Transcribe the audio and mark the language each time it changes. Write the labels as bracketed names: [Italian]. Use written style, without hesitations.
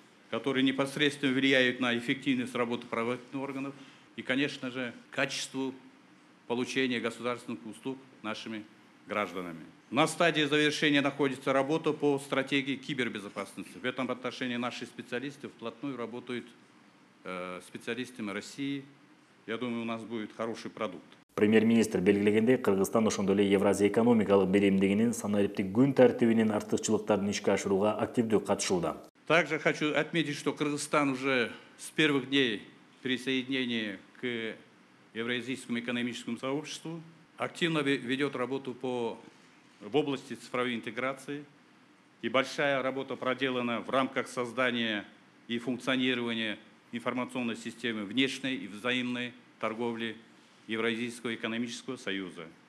[Russian] которые непосредственно влияют на эффективность работы правоохранительных органов и, конечно же, качеству получения государственных услуг нашими гражданами. На стадии завершения находится работа по стратегии кибербезопасности. В этом отношении наши специалисты вплотную работают с специалистами России. Я думаю, у нас будет хороший продукт. [Kyrgyz] Премьер-министр белгилегендей, Кыргызстан ошондой эле Евразия экономикалык биримдигинин санариптик күн тартибинин артыкчылыктарын ишке ашырууга активдүү катышууда. [Russian] Также хочу отметить, что Кыргызстан уже с первых дней присоединения к Евразийскому экономическому сообществу активно ведет работу в области цифровой интеграции. И большая работа проделана в рамках создания и функционирования информационной системы внешней и взаимной торговли Евразийского экономического союза.